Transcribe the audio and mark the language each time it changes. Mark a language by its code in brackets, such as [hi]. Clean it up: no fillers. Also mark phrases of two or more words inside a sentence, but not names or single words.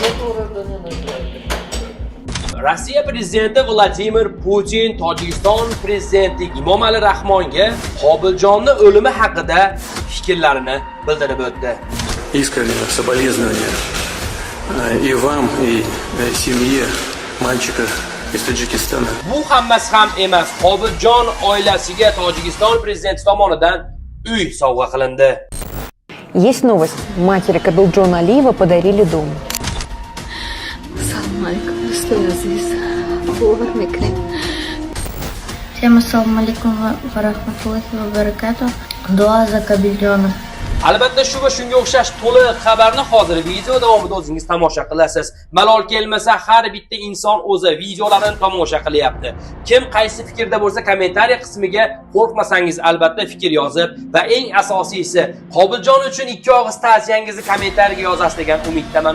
[uz] Rossiya prezidenti Vladimir Putin Tojikiston prezidenti Emomali Rahmonga Qobiljonning o'limi haqida fikrlarini bildirib o'tdi. [ru] Искреннее соболезнование и вам, и семье мальчика из Таджикистана. [uz] Bu hammasi ham emas. Qobiljon oilasiga Tojikiston prezidenti tomonidan uy sovg'a qilindi. [ru] Есть новость. Матери Кабилджона Алиева подарили дом. [uz] Assalomu alaykum do'stlar aziz. [ar] Всем السلام عليكم ورحمة الله وبركاته. [ru] Duo za Кабилджона. [uz] Albatta shu va shunga o'xshash to'liq xabarni hozir video davomida o'zingiz tomosha qilasiz. Malol kelmasa har bitta inson o'zi videolarini tomosha qilyapti. Kim qaysi fikrda bo'lsa kommentariy qismiga qo'rqmasangiz albatta fikr yozib va eng asosiysi Qobiljon uchun ikki og'iz ta'ziyangizni kommentariyaga yozasiz degan umiddaman.